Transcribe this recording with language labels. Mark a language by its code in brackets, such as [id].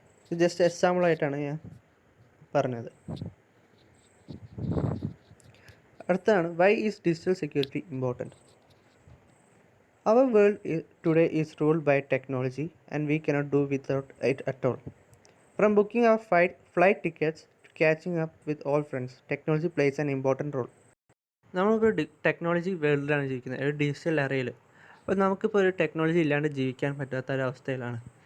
[ml] ഇത് ജസ്റ്റ് എക്സാമ്പിളായിട്ടാണ് ഞാൻ പറഞ്ഞത്. അടുത്താണ് [en] Why is digital security important. Our world today is ruled by technology and we cannot do without it at all. From booking our flight tickets to catching up with old friends, technology plays an important role. [ml] നമ്മളിപ്പോൾ technology വേൾഡിലാണ് ജീവിക്കുന്നത്, ഒരു digital എറയിൽ. അപ്പോൾ നമുക്കിപ്പോൾ ഒരു technology ഇല്ലാണ്ട് ജീവിക്കാൻ പറ്റാത്ത ഒരവസ്ഥയിലാണ്.